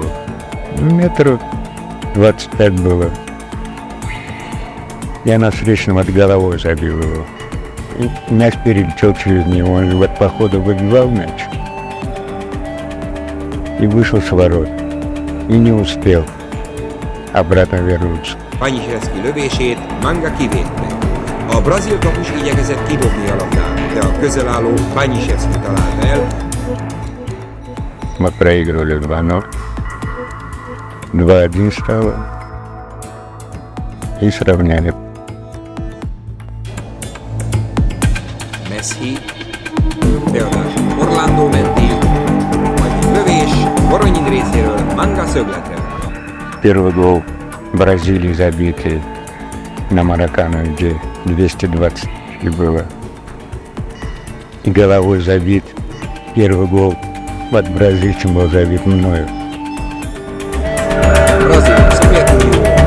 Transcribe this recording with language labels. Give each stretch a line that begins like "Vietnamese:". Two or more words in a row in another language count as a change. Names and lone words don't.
Russian: Метров 25 было. Я на встречном от головой забил его. И мяч перелетел через него, он вот по ходу выбивал мяч и вышел с ворот, и не успел обратно вернуться.
Hungarian: Baniszewski lövését Manga kivédte. A brazil kapus igyekezett kidobni a labdát, de a közel álló Baniszewski találta el.
Russian: Мы проигрывали 2-0, 2-1 стало и сравняли.
Hungarian: Messi, ráadásul Orlando menti, majd lövés Voronyin részéről Manga szögletre.
Russian: Первый гол Бразилии забитый на Маракана, где 220 было. И головой забит. Первый гол от бразильцев был забит мною.
Hungarian: Brazil, Szovjetunió,